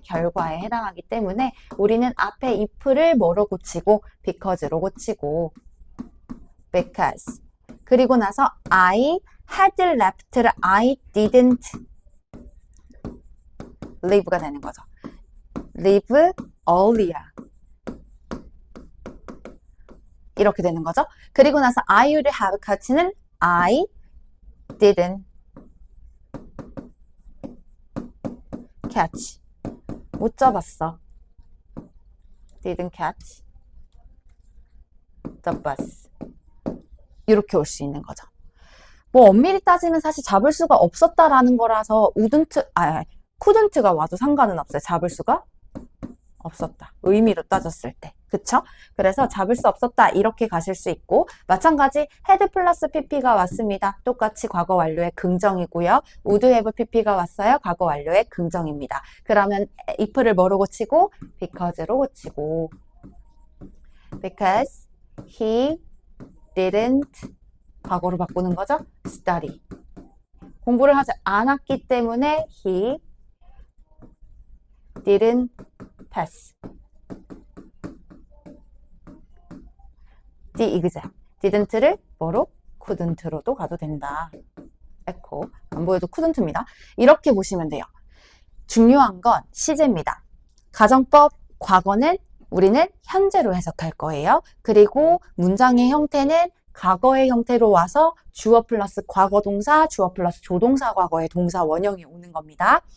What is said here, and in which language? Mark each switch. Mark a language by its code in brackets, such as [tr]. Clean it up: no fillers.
[ko] 결과에 해당하기 때문에 우리는 앞에 if를 뭐로 고치고 because로 고치고 because 그리고 나서 I had left 를 I didn't leave 가 되는 거죠. leave earlier 이렇게 되는 거죠. 그리고 나서 I would have catch 는 I didn't catch 못 잡았어. [en] didn't catch the bus 이렇게 올 수 있는 거죠. [ko] 뭐 엄밀히 따지면 사실 잡을 수가 없었다라는 거라서 couldn't가 와도 상관은 없어요. 잡을 수가 없었다. 의미로 따졌을 때. 그쵸? 그래서 잡을 수 없었다. 이렇게 가실 수 있고 마찬가지 had 플러스 pp가 왔습니다. 똑같이 과거 완료의 긍정이고요. [en] would have pp가 왔어요. [ko] 과거 완료의 긍정입니다. 그러면 if를 뭐로 고치고? because로 고치고 because he didn't 과거로 바꾸는 거죠. [en] study 공부를 하지 않았기 때문에 he didn't pass the exam didn't를 뭐로? [ko] couldn't로도 가도 된다. 에코 안 보여도 couldn't입니다. 이렇게 보시면 돼요. 중요한 건 시제입니다. 가정법 과거는 우리는 현재로 해석할 거예요. 그리고 문장의 형태는 과거의 형태로 와서 주어 플러스 과거 동사, 주어 플러스 조동사 과거의 동사 원형이 오는 겁니다.